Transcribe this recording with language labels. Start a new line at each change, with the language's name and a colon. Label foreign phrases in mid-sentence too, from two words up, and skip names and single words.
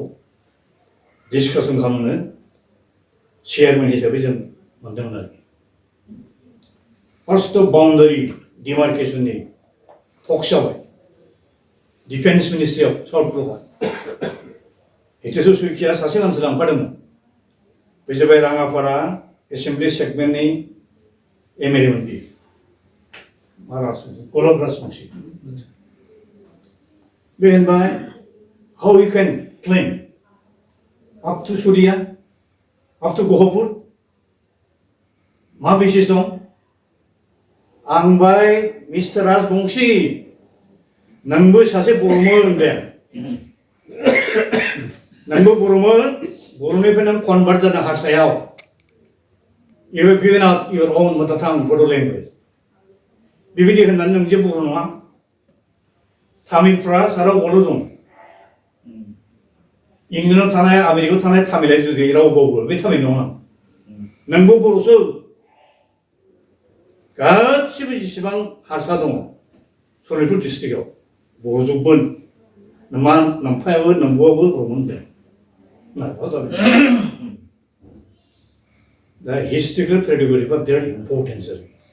Bodo: डिसकासन खालामनो चेयारमेन हिसाबै जों मोनदोंमोन आरोखि
English: first boundary
Bodo: डिमार्केसननि टक्स जाबाय डिफेन्स मिनिस्ट्रियाव साउथ ब्लकआव हितेश्वर शइकिया सासे मानसि लांफादोंमोन बे जाबाय राङापारा एसेम्बलि सेगमेन्टनि एमएलए मोन बियो मा राजबंसि गलब राजबंसि बे होनबाय
English: how you can claim up to Surya, up to Gohapur,
Bodo: मा बेसिस दं आं बाय मिस्टार राजबंसि नोंबो सासे बर'मोन दे नोंबो बर'मोन बर'निफ्राय नों कनभार्ट जादों हारसायाव
English: you have given up your own mother tongue
Bodo: बर' language बेबायदि होननानै नों जे बर' नङा तामिलफ्रा सारा बर' दं इंलेण्डआव थानाय आमेरिकायाव थानाय तामिला जुदि रावबावबो बे तामिल नङा नोंबो बर'सो गासिबो जेसेबां हारसा दङ सनितपुर डिस्ट्रिक्टआव बर'जोबमोन नोमा नोमफायाबो नोमब'आबो बर'मोन दे दा हिस्ट्रिकेल क्रेडिबिलिटिआ बिराद इम्पर्टेन्ट आरोखि